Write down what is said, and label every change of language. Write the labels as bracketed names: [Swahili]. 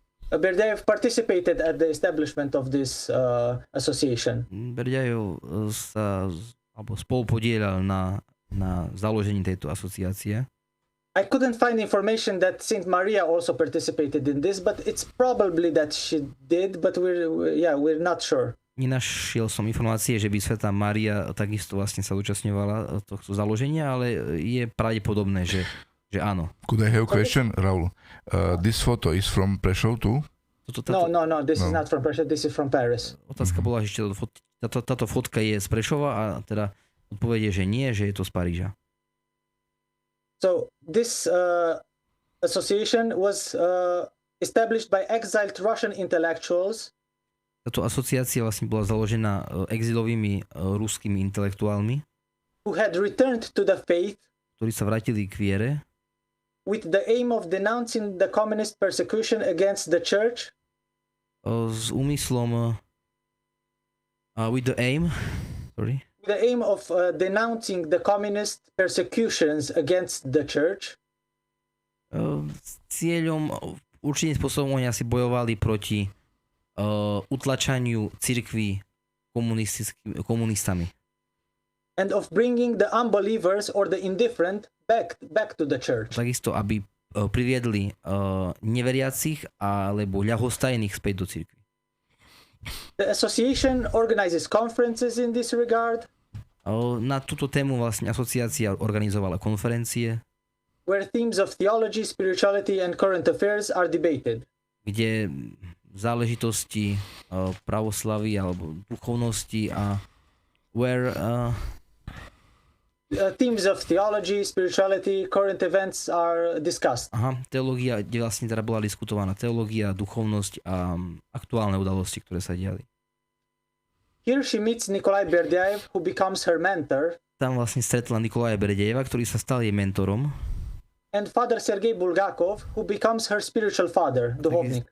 [English] Berdiaev participated at the establishment of this association. [Slovak] Berdiaev sa spolupodielal na založení tejto asociácie. [English] I couldn't find information that Saint Maria also participated in this, but it's probably that she did, but we're not sure. [Slovak] Nenašiel som informácie, že by svätá Mária takisto vlastne sa zúčastňovala tohto založenia, ale je pravdepodobné, že áno. [English] Could I have a question, Raul? This photo is from Prešov too? No, this is not from Prešov, this is from Paris. [Slovak] Otázka bola, že táto fotka je z Prešova a teda odpoveď je, že nie, že je to z Paríža. [English] So this association was established by exiled Russian intellectuals. [Slovak] Táto asociácia vlastne bola založená exilovými ruskými intelektuálmi, [English] who had returned to the faith, [Slovak] ktorí sa vrátili k viere, [English] with the aim of denouncing the communist persecution against the church. [Slovak] S úmyslom [English] with the aim of denouncing the communist persecutions against the church. [Slovak] S cieľom určitým spôsobom oni asi bojovali proti utlačaniu cirkví komunistami. [English] And of bringing the unbelievers or the indifferent back to the church. [Slovak] Takisto, aby priviedli neveriacich alebo ľahostajných späť do cirkvi. [English] The association organizes conferences in this regard. [Slovak] Na túto tému vlastne asociácia organizovala konferencie, [English] where themes of theology, spirituality and current affairs are debated. [Slovak] Kde záležitosti pravoslavy alebo duchovnosti a [English] where themes of theology, spirituality, current events are discussed. [Slovak] Teológia, kde vlastne teda bola diskutovaná teológia, duchovnosť a aktuálne udalosti, ktoré sa diali. [English] Here she meets Nikolai Berdyaev, who becomes her mentor. [Slovak] Tam vlastne stretla Nikolaja Berdyaeva, ktorý sa stal jej mentorom. [English] And Father Sergei Bulgakov, who becomes her spiritual father, duhovnik.